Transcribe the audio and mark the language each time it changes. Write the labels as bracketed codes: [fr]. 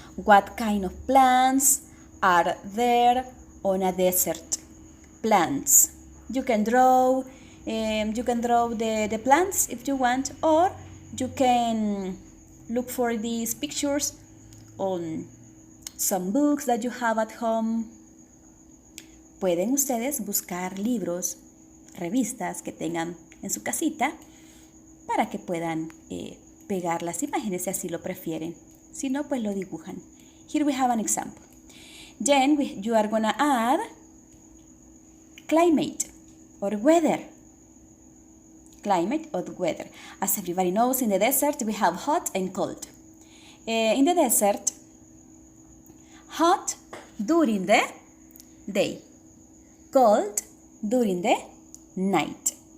[en] What kind of plants are there on a desert? Plants. You can draw the plants if you want, or you can look for these pictures on some books that you have at home. [es] Pueden ustedes buscar libros, revistas que tengan en su casita para que puedan pegar las imágenes si así lo prefieren. Si no, pues lo dibujan. [en] Here we have an example. Then you are gonna add climate or weather. Climate or weather. As everybody knows, in the desert we have hot and cold. In the desert, hot during the day, cold during the night.